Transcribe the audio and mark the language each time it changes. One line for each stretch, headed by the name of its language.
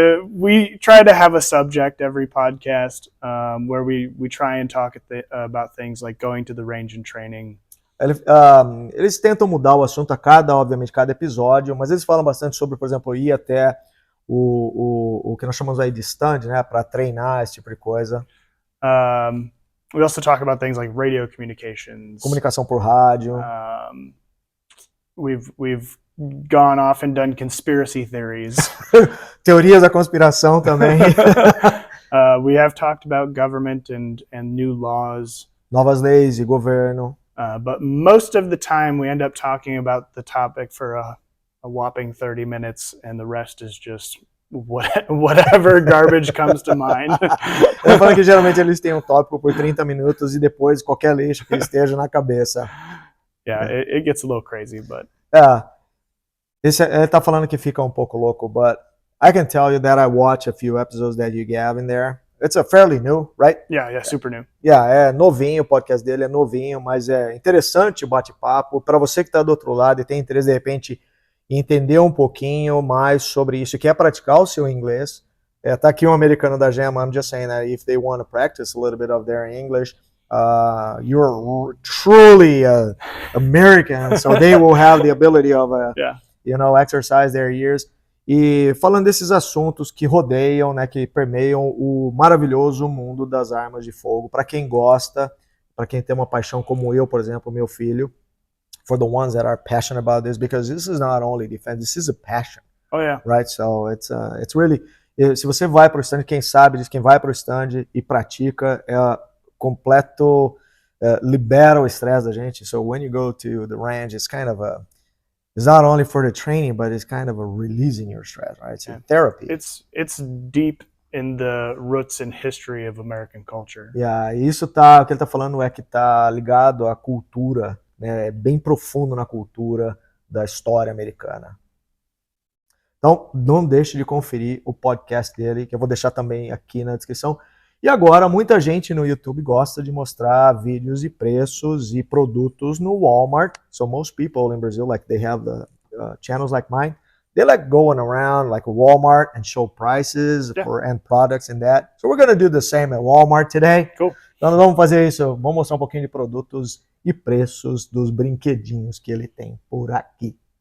English: We try to have a subject every podcast where we try and talk about things like going to the range and training.
Portuguese: Eles tentam mudar o assunto obviamente, cada episódio, mas eles falam bastante sobre, por exemplo, ir até o que nós chamamos aí de stand, né, para treinar, esse tipo de coisa.
English: We also talk about things like radio communications.
Portuguese: Comunicação por rádio.
English: We've gone off and done conspiracy theories.
Portuguese: Teorias da conspiração também.
English: We have talked about government and new laws.
Portuguese: Novas leis e governo.
English: But most of the time we end up talking about the topic for a whopping 30 minutes, and the rest is just whatever garbage comes to mind.
Portuguese: Eu falo que geralmente eles têm um tópico por 30 minutos e depois qualquer lixo que esteja na cabeça.
English: Yeah, it gets a little crazy, but...
Portuguese: Ele tá falando que fica um pouco louco,
English: but I can tell you that I watch a few episodes that you have in there. It's a fairly new, right? Yeah, super new.
Portuguese: Yeah, é novinho, o podcast dele é novinho, mas é interessante o bate-papo. Para você que está do outro lado e tem interesse, de repente, em entender um pouquinho mais sobre isso, quer praticar o seu inglês, tá aqui um americano da Gema.
English: I'm just saying that if they want to practice a little bit of their English, you're truly American, so they will have the ability of, exercise their ears.
Portuguese: E falando desses assuntos que rodeiam, né, que permeiam o maravilhoso mundo das armas de fogo, para quem gosta, para quem tem uma paixão como eu, por exemplo, meu filho,
English: for the ones that are passionate about this, because this is not only defense, this is a passion. Oh yeah. Right? So it's really,
Portuguese: Se você vai para o stand, quem sabe diz, quem vai para o stand e pratica, completo, libera o estresse da gente.
English: So when you go to the range, it's kind of it's not only for the training, but it's kind of a releasing your stress, right? It's a therapy. It's deep in the roots and history of American culture.
Portuguese: Yeah, e isso o que ele está falando é que está ligado à cultura, né? É bem profundo na cultura da história americana. Então, não deixe de conferir o podcast dele, que eu vou deixar também aqui na descrição. E agora, muita gente no YouTube gosta de mostrar vídeos e preços e produtos no Walmart.
English: So most people in Brazil, like they have the channels like mine, they like going around like Walmart and show prices for end products and that. So we're going to do the same at Walmart today. Cool.
Portuguese: Então nós vamos fazer isso, vamos mostrar um pouquinho de produtos e preços dos brinquedinhos que ele tem por aqui.